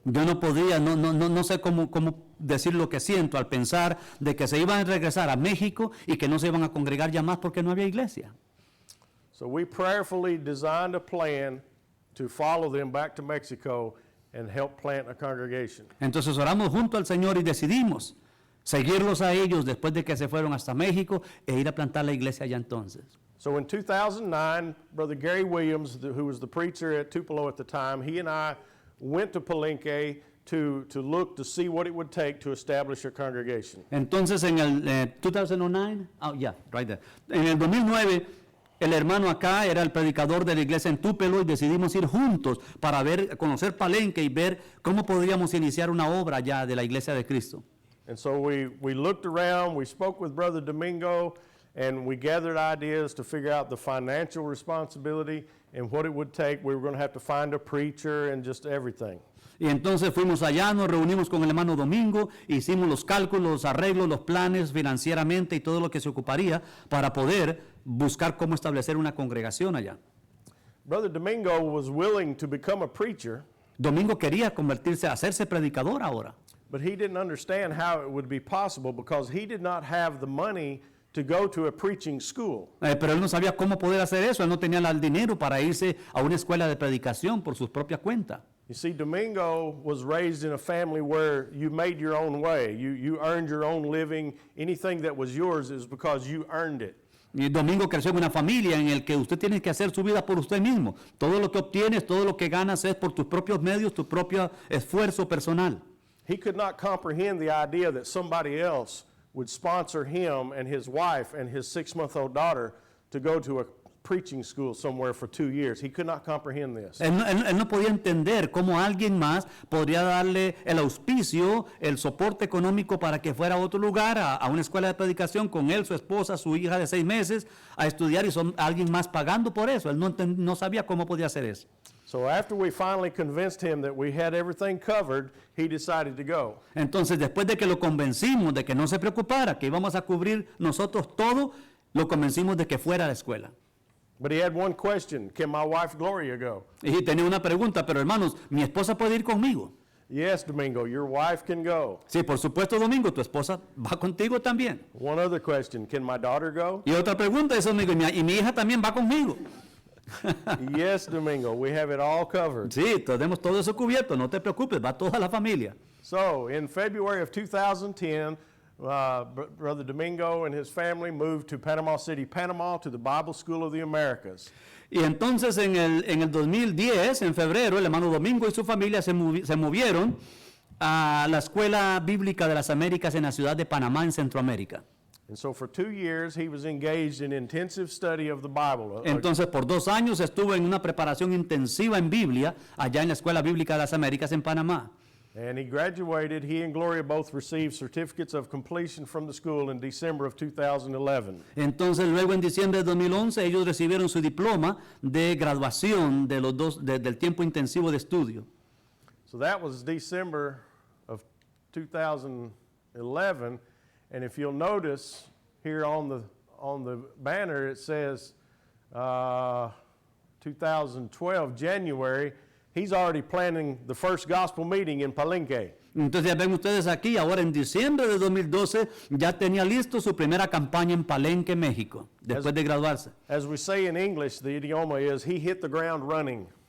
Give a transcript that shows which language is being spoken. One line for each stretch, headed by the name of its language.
Spanish: Yo no podía, no sé cómo decir lo que siento al pensar de que se iban a regresar a México y que no se iban a congregar ya más porque no había iglesia.
English: So we prayerfully designed a plan to follow them back to Mexico and help plant a congregation.
Spanish: Entonces oramos junto al Señor y decidimos seguirlos a ellos después de que se fueron hasta México e ir a plantar la iglesia allá entonces.
English: So in 2009, Brother Gary Williams, who was the preacher at Tupelo at the time, he and I went to Palenque to look to see what it would take to establish a congregation.
Spanish: Entonces en el 2009,
English: right there.
Spanish: En el 2009, el hermano acá era el predicador de la iglesia en Tupelo y decidimos ir juntos para conocer Palenque y ver cómo podríamos iniciar una obra ya de la iglesia de Cristo.
English: And so we looked around, we spoke with Brother Domingo, and we gathered ideas to figure out the financial responsibility and what it would take. We were going to have to find a preacher and just everything.
Spanish: Y entonces fuimos allá, nos reunimos con el hermano Domingo, hicimos los cálculos, los arreglos, los planes financieramente y todo lo que se ocuparía para poder buscar cómo establecer una congregación allá.
English: Brother Domingo was willing to become a preacher,
Spanish: Domingo quería convertirse, hacerse predicador ahora.
English: but he didn't understand how it would be possible because he did not have the money to go to a preaching school.
Spanish: Pero él no sabía cómo poder hacer eso, él no tenía el dinero para irse a una escuela de predicación por su propia cuenta.
English: You see, Domingo was raised in a family where you made your own way. You earned your own living. Anything that was yours is because you earned it.
Spanish: Y Domingo creció en una familia en la que usted tiene que hacer su vida por usted mismo. Todo lo que obtienes, todo lo que ganas es por tus propios medios, tu propio esfuerzo personal.
English: He could not comprehend the idea that somebody else would sponsor him and his wife and his 6-month-old daughter to go to a preaching school somewhere for 2 years. He could not comprehend this.
Spanish: Él no podía entender cómo alguien más podría darle el auspicio, el soporte económico para que fuera a otro lugar, a una escuela de predicación con él, su esposa, su hija de 6 meses, a estudiar y son alguien más pagando por eso. Él no sabía cómo podía hacer eso.
English: So after we finally convinced him that we had everything covered, he decided to go.
Spanish: Entonces, después de que lo convencimos de que no se preocupara, que íbamos a cubrir nosotros todo, lo convencimos de que fuera a la escuela.
English: But he had one question: can my wife Gloria go?
Spanish: Y tenía una pregunta, pero hermanos, ¿mi esposa puede ir conmigo?
English: Yes, Domingo, your wife can go.
Spanish: Sí, por supuesto, Domingo, tu esposa va contigo también.
English: One other question: can my daughter go?
Spanish: Y otra pregunta es, Domingo, y mi hija también va conmigo.
English: Yes, Domingo, we have it all covered.
Spanish: Sí, tenemos todo eso cubierto, no te preocupes, va toda la familia.
English: So, in February of 2010, Brother Domingo and his family moved to Panama City, Panama, to the Bible School of the Americas.
Spanish: Y entonces en el 2010, en febrero, el hermano Domingo y su familia se movieron a la Escuela Bíblica de las Américas en la ciudad de Panamá, en Centroamérica.
English: And so for 2 years, he was engaged in intensive study of the Bible.
Spanish: Entonces por 2 años estuvo en una preparación intensiva en Biblia allá en la Escuela Bíblica de las Américas en Panamá.
English: And he graduated. He and Gloria both received certificates of completion from the school in December of 2011.
Spanish: Entonces luego en diciembre de 2011 ellos recibieron su diploma de graduación de los dos del tiempo intensivo de estudio.
English: So that was December of 2011. And if you'll notice here on the banner, it says 2012, January. He's already planning the first gospel meeting in Palenque.
Spanish: Entonces ya ven ustedes aquí, ahora en diciembre de 2012 ya tenía listo su primera campaña en Palenque, México, después de graduarse.
English: As we say in English, the idioma is he hit the ground running.